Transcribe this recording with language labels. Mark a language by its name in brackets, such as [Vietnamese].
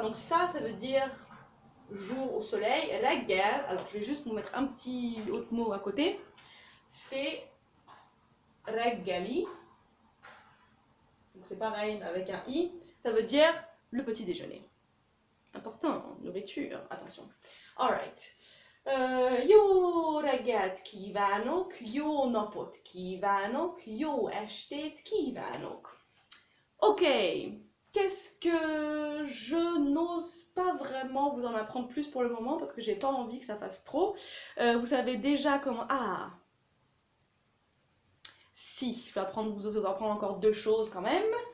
[French] Donc ça veut dire jour au soleil. Reggel, alors je vais juste vous mettre un petit autre mot à côté. C'est reggeli. Donc c'est pareil avec un i, ça veut dire le petit déjeuner. Important, nourriture, attention. [English] Alright. [Hungarian] Jó reggelt kívánok, jó napot kívánok, jó estét kívánok. [French] Ok, qu'est-ce que je n'ose pas vraiment vous en apprendre plus pour le moment parce que j'ai pas envie que ça fasse trop. Vous savez déjà comment... Ah, si, je vais vous apprendre encore deux choses quand même.